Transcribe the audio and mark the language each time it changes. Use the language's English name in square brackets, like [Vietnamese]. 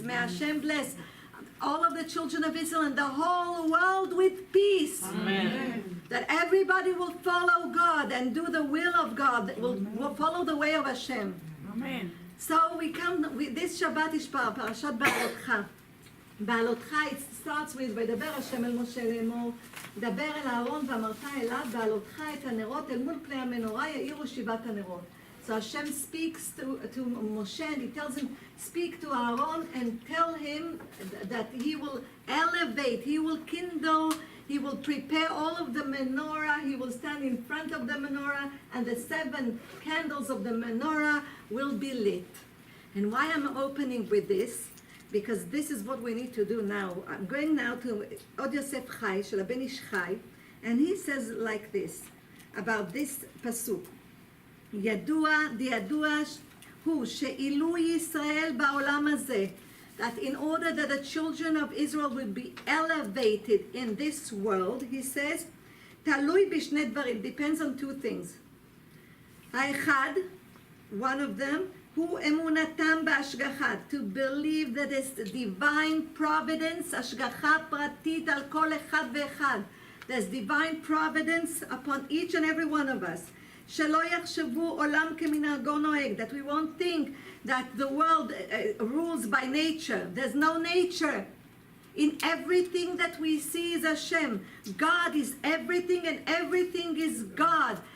[English] May Hashem bless all of the children of Israel and the whole world with peace. Amen. That everybody will follow God and do the will of God, will follow the way of Hashem. Amen. So we come, this Shabbat is Parashat Ba'alotcha. [Hebrew] Ba'alotcha, [English] it starts with, [Hebrew] וידבר השם אל משה לאמור, דבר אל אהרון ואמרת אליו, בעלותך את הנרות אל מול פני המנורה יאירו שבעת הנרות. [English] So Hashem speaks to Moshe and he tells him, speak to Aaron and tell him that he will elevate, he will kindle, he will prepare all of the menorah, he will stand in front of the menorah, and the 7 candles of the menorah will be lit. And why I'm opening with this? Because this is what we need to do now. I'm going now to Od Yosef Chai, Shel Ben Ish Chai, and he says like this, about this pasuk. [Hebrew] ידוע הוא שעילוי ישראל בעולם הזה, [English] that in order that the children of Israel will be elevated in this world, he says, [Hebrew] תלוי בשני דברים, [English] depends on 2 things. [Hebrew] האחד, [English] one of them, [Hebrew] הוא אמונתם בהשגחה, [English] to believe that it's divine providence, [Hebrew] השגחה פרטית על כל אחד ואחד. [English] There's divine providence upon each and every one of us. [Hebrew] שלא יחשבו עולם כמנהגו נוהג, [English] that we won't think that the world rules by nature. There's no nature. In everything that we see is Hashem. God is everything and everything is God.